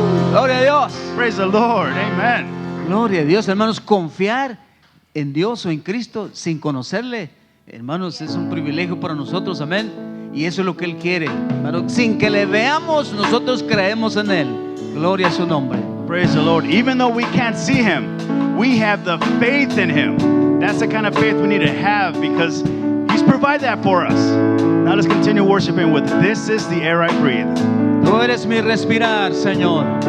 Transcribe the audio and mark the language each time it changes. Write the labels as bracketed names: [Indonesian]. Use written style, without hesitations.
[Spanish] Gloria a Dios. [English] Praise the Lord. Amen. [Spanish] Gloria a Dios, hermanos. Confiar en Dios o en Cristo sin conocerle, hermanos, es un privilegio para nosotros. Amén. Y eso es lo que Él quiere, hermanos. Sin que le veamos, nosotros creemos en Él. Gloria a su nombre. [English] Praise the Lord. Even though we can't see him, we have the faith in him. That's the kind of faith we need to have because he's provided that for us. Now let's continue worshiping with This Is the Air I Breathe. [Spanish] Tú eres mi respirar, Señor.